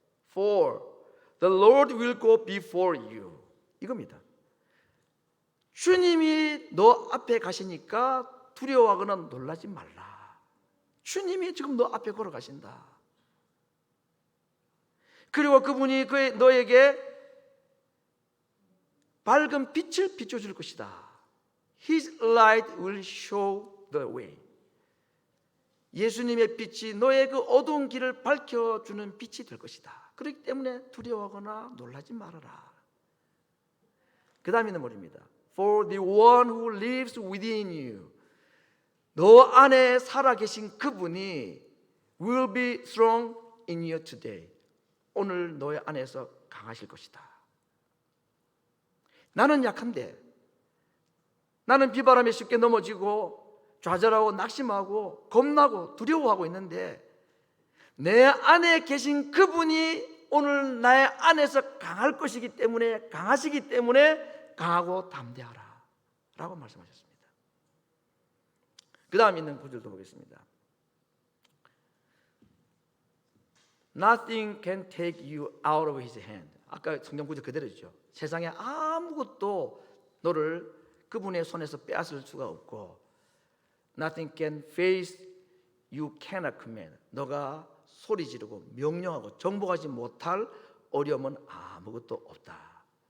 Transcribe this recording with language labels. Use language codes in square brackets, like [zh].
[en] For the Lord will go before you. [ko] 이겁니다. 주님이 너 앞에 가시니까 두려워하거나 놀라지 말라. 주님이 지금 너 앞에 걸어가신다. 그리고 그분이 너에게 밝은 빛을 비춰줄 것이다. [en] His light will show the way. [ko] 예수님의 빛이 너의 그 어두운 길을 밝혀주는 빛이 될 것이다. 그렇기 때문에 두려워하거나 놀라지 말아라. 그 다음에는 뭐입니다. [en] For the one who lives within you. [ko] 너 안에 살아계신 그분이 [en] will be strong in you today. [ko] 오늘 너의 안에서 강하실 것이다. 나는 약한데, 나는 비바람에 쉽게 넘어지고 좌절하고 낙심하고 겁나고 두려워하고 있는데, 내 안에 계신 그분이 오늘 나의 안에서 강할 것이기 때문에, 강하시기 때문에 강하고 담대하라 라고 말씀하셨습니다. 그 다음 있는 구절도 보겠습니다. [en] Nothing can take you out of his hand. [ko] 아까 성경 구절 그대로죠. 세상에 아무것도 너를 그분의 손에서 빼앗을 수가 없고, [en] Nothing can face you cannot command. [ko] 너가 소리 지르고 명령하고 정복하지 못할 어려움은 아무것도 없다.